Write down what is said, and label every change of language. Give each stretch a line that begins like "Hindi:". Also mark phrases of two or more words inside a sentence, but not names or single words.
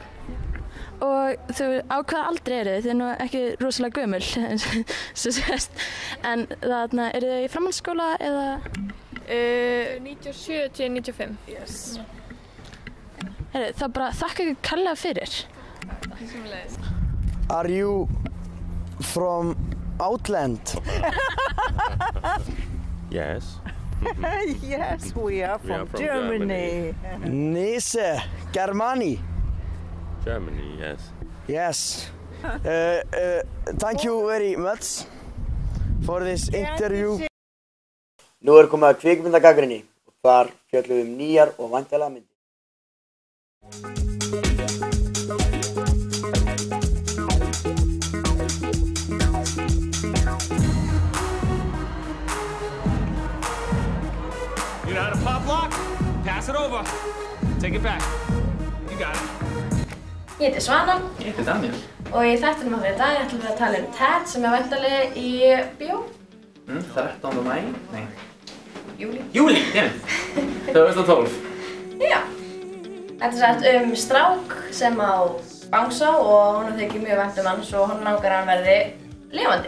Icelandic: Og á hvaða aldri eru þið? Þið nú ekki rosalega gömul, svo sést. En þarna, eru þið í framhaldsskóla eða? 97 til 95. Yes. Það bara þakka ykkur kærlega fyrir. Sömuleiðis.
English: Are you from Outland? Yes. Yes, we are from Germany. Nisse, Germany. Germany, yes. Yes. Thank you very much for this interview.
Icelandic: Nú er komið að kvikmyndagagnrýni og þar fjöllum við nýjar og væntanlegar myndir.
English: You know how to pop lock? Pass it over. Take it back. You got it.
Icelandic: Ég heiti Svana. Ég heiti Daniel. Og í þættinum okkar í dag ætlum við að tala Ted sem er væntanlega í bíó. 13. maí? Nei. Júlí. Júlí, damn. 2012. Já. Þetta er strák sem á bangsa og honum þykir mjög vænt hann svo honum langar að hann verði lifandi.